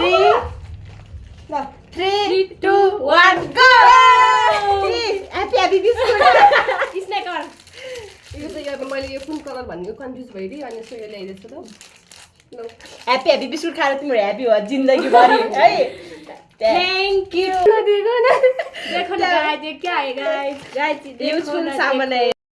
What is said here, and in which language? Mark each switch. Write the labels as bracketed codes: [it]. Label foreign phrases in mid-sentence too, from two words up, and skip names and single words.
[ne] 3 2 1 go [en] happy biscuit sneaker [ne] यो चाहिँ अब मैले यो कुन कलर भन्ने कन्फ्युज भइदिए अनि सो यो ल्याइदिन्छु त ल [en] happy biscuit [ne] खाएर तिम्रो ह्यापी हो जिन्दगी भरि है [en] thank you [hi] देखो ना गाइस ये क्या है गाइस यूजफुल सामान है